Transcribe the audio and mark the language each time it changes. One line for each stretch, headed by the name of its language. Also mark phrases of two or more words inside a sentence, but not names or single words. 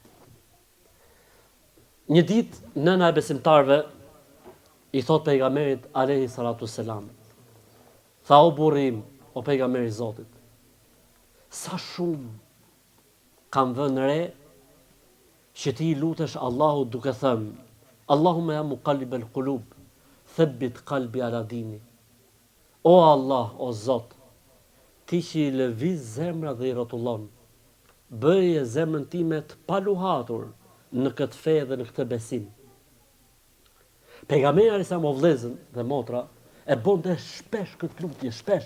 Albanian: Një ditë nëna e besimtarve i thot pejgamberit
Arabic: عليه الصلاة السلام.
Albanian: Tha, o burri im, o pejgamberi i Zotit, sa shumë kam vënë re që ti i lutesh Allahut duke thënë,
Arabic: اللهم يا مقلب القلوب ثبت قلبي على ديني.
Albanian: O Allah, o Zot, ti që i lëviz zemra dhe i rrotullon, bëje zemrën time të paluhatur në këtë fe dhe në këtë besim. Pejgamberi alayhissalam o vëllezër dhe motra e bonte shpesh këtë lutje, shpesh.